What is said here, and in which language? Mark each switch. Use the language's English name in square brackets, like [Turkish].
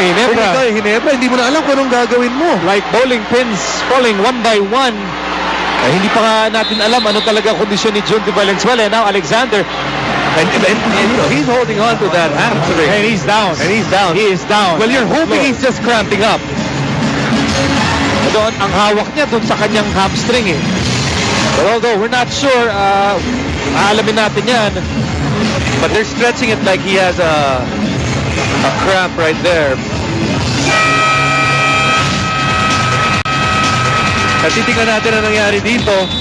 [Filipino] Ginebra, hindi mo na alam kung anong gagawin mo. [English] Like bowling pins falling one by one. [Filipino] Hindi pa nga natin alam ano talaga kondisyon ni Judy Valenzuela. [English] Now Alexander. And you know, he's holding on to that hamstring. And he's down. And he's down. He is down. Well, you're hoping he's just cramping up. [Filipino] Doon, ang hawak niya doon sa kanyang hamstring eh. [English] But although we're not sure, [Filipino] aalamin natin yan. [English] But they're stretching it like he has a cramp right there. [Filipino] At titingnan natin ang nangyari dito.